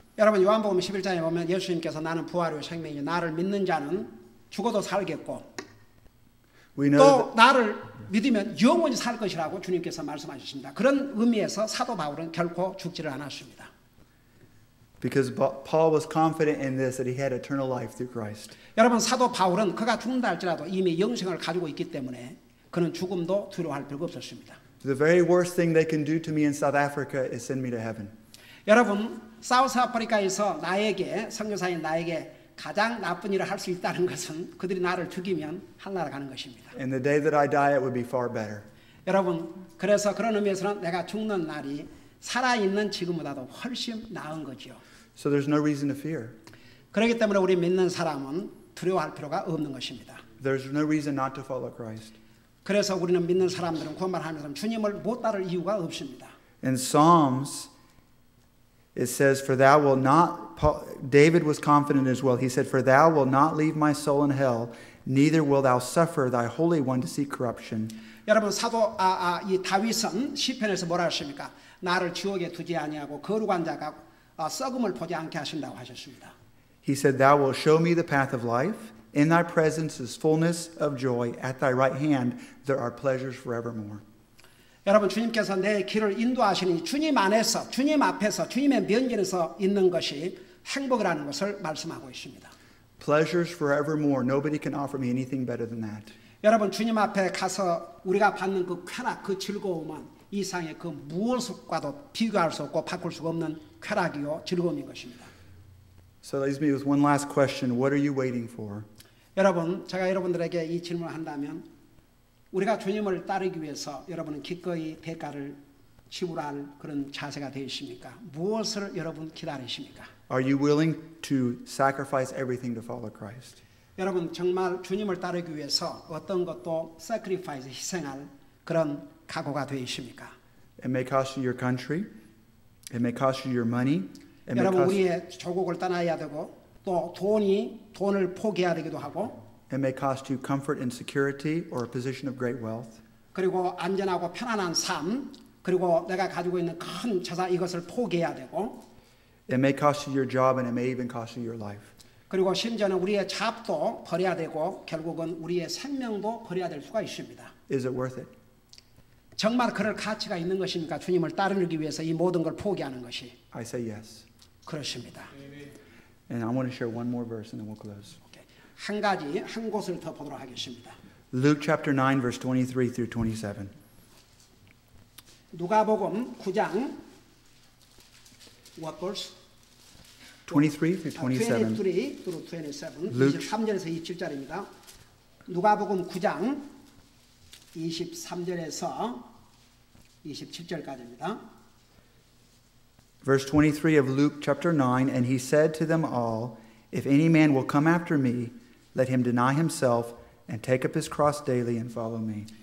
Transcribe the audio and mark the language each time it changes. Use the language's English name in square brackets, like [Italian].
[Korean] 여러분, 요한복음 11장에 보면 예수님께서 나는 부활이요 생명이요 나를 믿는 자는 죽어도 살겠고 또 나를 믿으면 영원히 살 것이라고 주님께서 말씀하셨습니다. 그런 의미에서 사도 바울은 결코 죽지를 않았습니다. [English] Because Paul was confident in this, that he had eternal life through Christ. [Korean] 여러분, 사도 바울은 그가 죽는다 할지라도 이미 영생을 가지고 있기 때문에 그는 죽음도 두려워할 필요가 없었습니다. [English] The very worst thing they can do to me in South Africa is send me to heaven. [Korean] 여러분, 사우스 아프리카에서 나에게, 선교사인 나에게 가장 나쁜 일을 할 수 있다는 것은 그들이 나를 죽이면 하늘나라 가는 것입니다. [English] And the day that I die, it would be far better. [Korean] 여러분, 그래서 그런 의미에서는 내가 죽는 날이 살아있는 지금보다도 훨씬 나은 거죠. [English] So there's no reason to fear. [Korean] 그렇기 때문에 우리 믿는 사람은 두려워할 필요가 없는 것입니다. [English] There's no reason not to follow Christ. [Korean] 그래서 우리는 믿는 사람들은 구원받는 사람 주님을 못 따를 이유가 없습니다. [English] In Psalms, it says, "For thou wilt not." David was confident as well. He said, "For thou wilt not leave my soul in hell, neither wilt thou suffer thy holy one to see corruption." [Korean] 여러분, 사도 이 다윗은 시편에서 뭐라 하십니까? 나를 지옥에 두지 아니하고 거룩한 자가 썩음을 보지 않게 하신다고 하셨습니다. [English] He said, "Thou wilt show me the path of life. In thy presence is fullness of joy. At thy right hand there are pleasures forevermore." [Korean] 여러분, 주님께서 내 길을 인도하시니 주님 안에서, 주님 앞에서, 주님의 면전에서 있는 것이 행복이라는 것을 말씀하고 있습니다. [English] Pleasures forevermore. Nobody can offer me anything better than that. [Korean] 여러분, 주님 앞에 가서 우리가 받는 그 쾌락, 그 즐거움은 이 세상의 그 무엇과도 비교할 수 없고 바꿀 수가 없는 쾌락이요 즐거움인 것입니다. [English] So that leaves me with one last question. What are you waiting for? [Korean] 여러분, 제가 여러분들에게 이 질문을 한다면 우리가 주님을 따르기 위해서 여러분은 기꺼이 대가를 지불할 그런 자세가 되어 있습니까? 무엇을 여러분 기다리십니까? [English] Are you willing to sacrifice everything to follow Christ? [Korean] 여러분, 정말 주님을 따르기 위해서 어떤 것도 sacrifice, 희생할 그런 각오가 되어 있습니까? [English] It may cost you your country. It may cost you your money. It may [Korean] 여러분, [English] cost, [Korean] 우리의 조국을 떠나야 되고 또 돈을 포기해야 되기도 하고 [English] it may cost you comfort and security or a position of great wealth. [Korean] 그리고 안전하고 편안한 삶, 그리고 내가 가지고 있는 큰 자산 이것을 포기해야 되고 [English] It may cost you your job and it may even cost you your life. [Korean] 그리고 심지어는 우리의 잡도 버려야 되고 결국은 우리의 생명도 버려야 될 수가 있습니다. [English] Is it worth it? [Korean] 정말 그럴 가치가 있는 것입니까? 주님을 따르기 위해서 이 모든 걸 포기하는 것이. [English] I say yes. [Korean] 그렇습니다. [English] And I want to share one more verse and then we'll close. [Korean] 한 가지, 한 곳을 더 보도록 하겠습니다. [English] Luke chapter 9 verse 23 through 27. [Korean] 누가복음 9장 [English] what verse? 23 through 27. 23 through 27. Luke. [Korean] 23절에서 27절입니다. 누가복음 9장 23절에서 27절까지입니다. [English] Verse 23 of Luke chapter 9, and he said to them all, If any man will come after me, let him deny himself and take up his cross daily and follow me.